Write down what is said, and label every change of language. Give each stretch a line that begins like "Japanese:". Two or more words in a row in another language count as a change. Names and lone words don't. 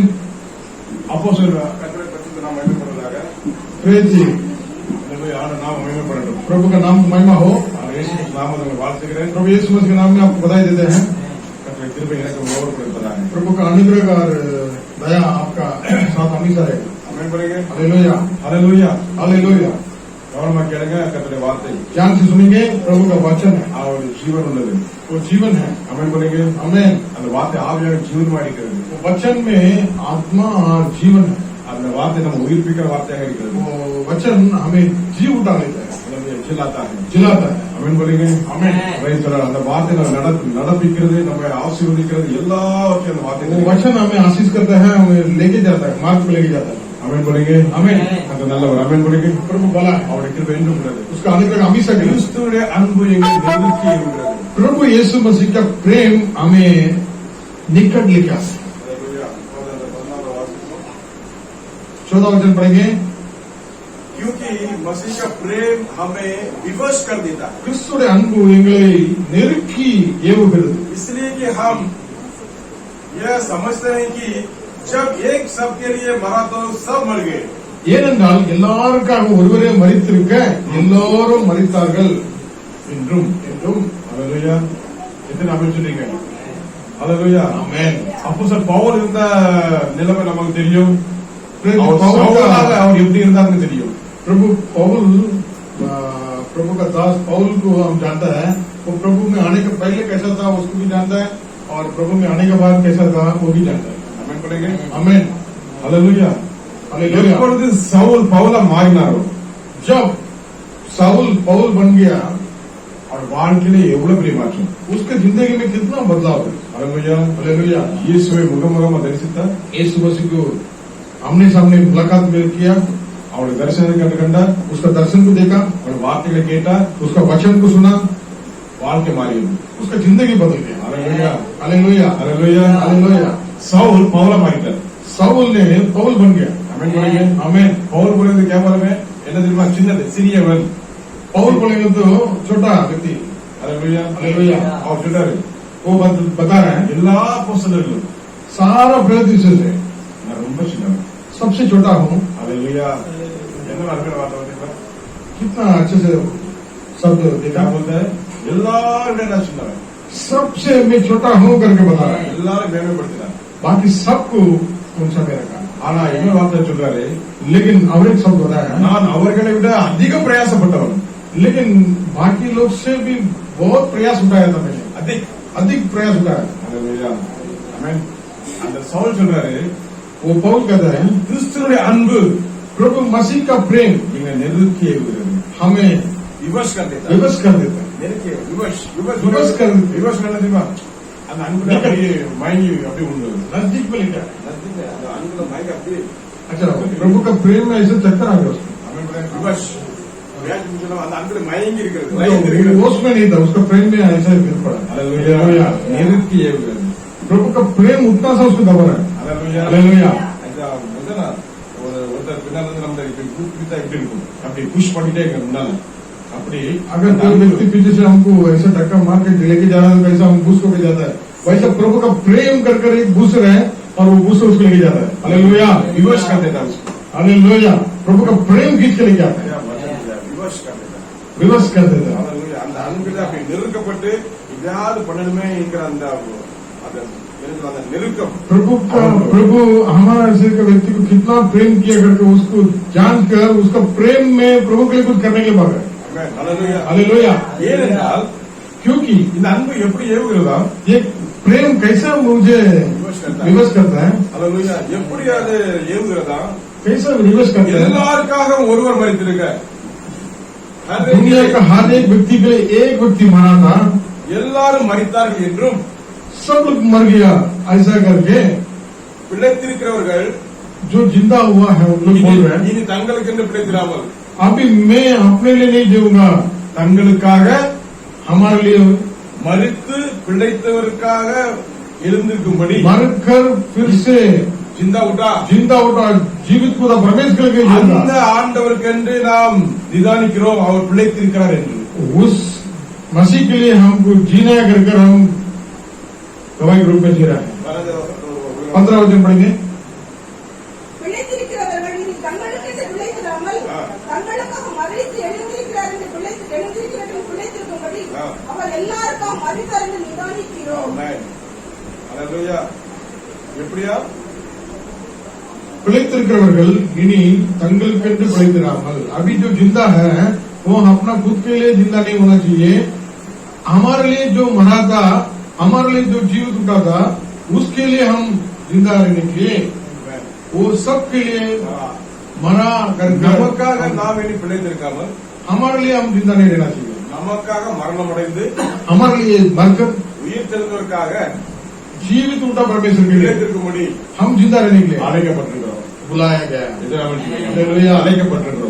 Hindi: अपोस्टल कतरे पच्चीस नाम महिमा पड़ा प्रेज जी नाम महिमा पड़ा प्रभु का नाम महिमा हो। यीशु नाम में बात कर रहे हैं। प्रभु यीशु मसीह के नाम में आपको बधाई देते हैं। प्रभु का अनुग्रह और दया आपका साथ हमेशा रहेगा। हमें बोलेंगे हालेलुया हालेलुया हालेलुया।
Tamil: கவனமா கேளுங்க கர்த்தருடைய வார்த்தை
Hindi: ध्यान से सुनेंगे प्रभु का वचन है
Tamil: அவர் ஜீவன் உள்ளது
Hindi: वो जीवन है
Tamil: அமேன் பண்ணுங்க
Hindi: आमेन
Tamil: அந்த வார்த்தை ஆவியாக ஜீவனமா இருக்கிறது
Hindi: वो वचन में आत्मा और जीवन है
Tamil: அந்த வார்த்தை நம்ம உயிர்ப்பிக்கிற வார்த்தையாக இருக்கிறது
Hindi: वो वचन हमें जीव उठा लेता है
Tamil: ஜில்லாத்தா
Hindi: जिलाता है
Tamil: அமேன் பண்ணுங்க
Hindi: आमेन
English: Praise the Lord.
Tamil: அந்த வார்த்தை நம்ம நடப்பிக்கிறது நம்ம ஆசீர்வதிக்கிறது எல்லாவற்றையும் அந்த வார்த்தை
Hindi: वो वचन हमें आशीष करता है हमें लेके जाता है मार्ग पे लेके जाता है
Tamil: அமேன் பண்ணுங்க
Hindi: आमेन
Tamil: அந்த நல்லவர் அமேன் பண்ணுங்க
Hindi: प्रभु भला है
Tamil: அவருடைய கிருபை என்றும் உள்ளது
Hindi: उसका अनुग्रह हमेशा के लिए
Tamil: கிறிஸ்துவுடைய அன்பு எங்களை நெருக்கி இருக்கிறது
Hindi: प्रभु यीशु मसीह का प्रेम हमें निकट लेके आता है
Tamil: Hallelujah. இப்போது அந்த 14 வாசிப்போம்.
Hindi: 14 वचन पढ़ेंगे क्योंकि मसीह का प्रेम हमें विवश कर देता है,
Tamil: கிறிஸ்துடைய அன்பு எங்களை நெருக்கி ஏவுகிறது
Hindi: इसलिए कि हम यह समझते हैं कि जब एक सबके लिए मरा तो सब मर गए,
Tamil: ஏனென்றால் எல்லாருக்காக ஒருவரே மரித்திருக்க எல்லோரும் மரித்தார்கள் என்றும் Hallelujah. எத்தனை அமேன் சொன்னீங்க Hallelujah. ஆமென் அப்போஸ்தலர் பவுல் இருந்த நிலைமை நமக்கு தெரியும்
Hindi: प्रभु
Tamil: அவர்
Hindi: पौल
Tamil: சவுலாக
Hindi: का-
Tamil: அவர் எப்படி இருந்தாருன்னு தெரியும்
Hindi: प्रभु पौल प्रभु का दास पौल को हम जानता है वो प्रभु में आने के पहले कैसा था उसको भी जानता है और प्रभु में आने के बाद कैसा था वो भी जानता है
Tamil: அமேன் பண்ணுங்க
Hindi: आमेन
English: Hallelujah.
Hindi: हालेलुया
Tamil: எப்பொழுது சவுல் பவுலா மாறினாரோ
Hindi: जब साउल पौल बन गया
Tamil: அவர் வாழ்க்கையிலே எவ்வளவு பெரிய மாற்றம்
Hindi: उसके जिंदगी में कितना बदलाव है
English: Hallelujah.
Hindi: हालेलुया
Tamil: இயேசுவை முகமுகமா தரிசித்தார்
Hindi: यीशु मसीह को आमने सामने मुलाकात में किया
Tamil: அவருடைய தரிசனத்தை கண்டார்
Hindi: उसका दर्शन को देखा
Tamil: அவருடைய வார்த்தைகளை கேட்டார்
Hindi: उसका वचन को सुना
Tamil: வாழ்க்கை மாறியது
Hindi: उसका जिंदगी बदल गया
English: Hallelujah.
Hindi: हालेलुया
English: Hallelujah.
Hindi: हालेलुया
Tamil: சவுல் பவுலா மாறிட்டார்
Hindi: साउल ने पौल बन गया
Tamil: அமேன் பண்ணுங்க
Hindi: आमेन
Tamil: பவுல் புரிந்து கேவலமே என்ன தெரியுமா சின்னது சிறியவன்
Hindi: पौल बोलेंगे तो छोटा व्यक्ति
English: Hallelujah.
Hindi: हालेलुया
Tamil: அவர் சொல்றாரு
Hindi: वो बता रहे हैं
Tamil: எல்லா அப்போஸ்தலர்களும்
Hindi: सारा प्रेरित से
Tamil: நான் ரொம்ப சின்னவன்
Hindi: सबसे छोटा हूँ
Tamil: Hallelujah. என்ன அருமையான வார்த்தை பார்த்தீங்களா
Hindi: कितना अच्छे से शब्द देखा क्या बोलता है
Tamil: எல்லாரும் நான் சின்னவன்
Hindi: सबसे मैं छोटा हूँ करके बता रहा है
Tamil: எல்லாரும் மேம்படுத்தினார்
Hindi: बाकी सबको ऊंचा में रखा
Tamil: ஆனா என்ன வார்த்தை சொல்றாரு
Hindi: लेकिन और एक शब्द बताया है
Tamil: நான் அவர்களை விட அதிக பிரயாசப்பட்டவன்
Hindi: लेकिन बाकी लोग से भी बहुत प्रयास उठाया था मैंने अधिक प्रयास उठाया
English: Hallelujah. Amen.
Tamil: அந்த சவுல் சொல்றாரு
Hindi: वो पौल कहता है
Tamil: கிறிஸ்துவுடைய அன்பு
Hindi: प्रभु मसीह का प्रेम
Tamil: எங்களை நெருக்கி ஏவுகிறது
Hindi: हमें विवश कर देता है, विवश कर देता है नरके विवश
Tamil: விவஸ் விவஸ் என்ன தெரியுமா அந்த அன்புல அப்படியே மயங்கி அப்படியே உண்டு
Hindi: नजदीक में लेकर आया। नजदीक है,
Tamil: அந்த அன்புல மயக்க அப்படியே
Hindi: अच्छा प्रभु का प्रेम में ऐसे चक्कर आ गया उसको
Tamil: विवश வேதம் சொல்லுது, அந்த அன்புல மயங்கி இருக்கிறது,
Hindi: वो
Tamil: மயங்கி இருக்கிறது.
Hindi: होश में नहीं था उसका प्रेम में ऐसा गिर पड़ा
Tamil: Hallelujah. நெருக்கி ஏவுகிறது
Hindi: प्रभु का प्रेम उतना सा उसको दबा रहा है
English: Hallelujah.
Hindi: हालेलुया
Tamil: அதான் முதல்ல ஒருத்தர் பின்னால இருந்து நம்ம இப்படி கூப்பிட்டா எப்படி இருக்கும் அப்படி புஷ் பண்ணிட்டே இருக்க முன்னால அப்படி
Hindi: अगर कोई व्यक्ति पीछे से हमको ऐसा धक्का मार के लेके जा रहा है वैसा हम बूस को भी जाता है वैसा प्रभु का प्रेम कर कर एक बूस रहे हैं और वो बूस उसको लेके जाता है हालेलुया விவஸ் कर देता उसको हालेलुया प्रभु का प्रेम खींच के लेके आता है विवश कर देता है. विवश कर देता है
English: Hallelujah.
Tamil: அந்த அன்பில் அப்படி நெருக்கப்பட்டு இதாவது பண்ணணுமே என்கிற அந்த எனக்கு அந்த நெருக்கம்
Hindi: प्रभु हमारा ऐसे का व्यक्ति को कितना प्रेम किया करके उसको जानकर उसका प्रेम में प्रभु के लिए कुछ करने के लिए भागा
English: Amen. Hallelujah.
Hindi: हालेलुया
Tamil: ஏனென்றால்
Hindi: क्योंकि
Tamil: இந்த அன்பு எப்படி ஏவுகிறதா
Hindi: ये प्रेम कैसा मुझे विवश करता है
Tamil: Hallelujah. எப்படி அது ஏவுகிறதா
Hindi: कैसा विवश करता है
Tamil: எல்லாருக்காக ஒருவர் மறித்திருக்க
Hindi: दुनिया का हर एक व्यक्ति के लिए एक व्यक्ति मरा था
Tamil: எல்லாரும் மறித்தார்கள் என்றும்
Hindi: सब लोग मर गया ऐसा करके
Tamil: பிழைத்திருக்கிறவர்கள்
Hindi: जो जिंदा हुआ है वो लोग बोल रहे हैं
Tamil: இனி தங்களுக்கு என்று பிழைத்திராமல்
Hindi: अभी मैं अपने लिए नहीं जीऊंगा
Tamil: தங்களுக்காக
Hindi: हमारे लिए
Tamil: மறித்து பிழைத்தவருக்காக எழுந்திருக்கும்படி
Hindi: मरकर फिर से
Tamil: சிந்தா விட்டா
Hindi: जिंदा उठा जीवित खुदा प्रवेश करके
Tamil: அந்த
Hindi: जिंदा
Tamil: ஆண்டவருக்கென்று நாம் நிதானிக்கிறோம் அவர் பிழைத்திருக்கிறார் என்று
Hindi: उस मसीह के लिए हमको जीना कर कर हम गवाही के रूप में जी रहे हैं 15 वचन पढ़ेंगे
Tamil: பிழைத்திருக்கிறவர்கள் இனி தங்களுக்கென்று பிழைத்திராமல் தங்களுக்காக மறித்து எழுந்திருக்கிறார் என்று எழுந்திருக்கிறவர்கள் பிழைத்திருக்கும்படி அவர் எல்லாருக்காக மறித்தார் என்று நிதானிக்கிறோம்.
English: Amen. Hallelujah.
Tamil: எப்படியா பிழைத்திருக்கிறவர்கள் இனி தங்களுக்கென்று பிழைத்திராமல்
Hindi: अभी जो जिंदा है वो अपना खुद के लिए जिंदा नहीं होना चाहिए, हमारे लिए जो मरा था, हमारे लिए जो जीवित उठा था, उसके लिए हम जिंदा रहने के लिए वो सबके लिए मरा कर
Tamil: நமக்காக நாம் இனி பிழைத்திருக்காமல்
Hindi: हमारे लिए हम जिंदा नहीं रहना चाहिए,
Tamil: நமக்காக மரணம் அடைந்து
Hindi: हमारे लिए मरकर
Tamil: உயிர் தெழுந்ததற்காக
Hindi: जीवित उठा परमेश्वर के लिए
Tamil: பிழைத்திருக்கும்படி
Hindi: हम जिंदा रहने के लिए
Tamil: அழைக்கப்பட்டிருக்கிறோம்.
Hindi: बुलाया गया।
Tamil: हालेलुया, அழைக்கப்பட்டிருக்கிறோம்.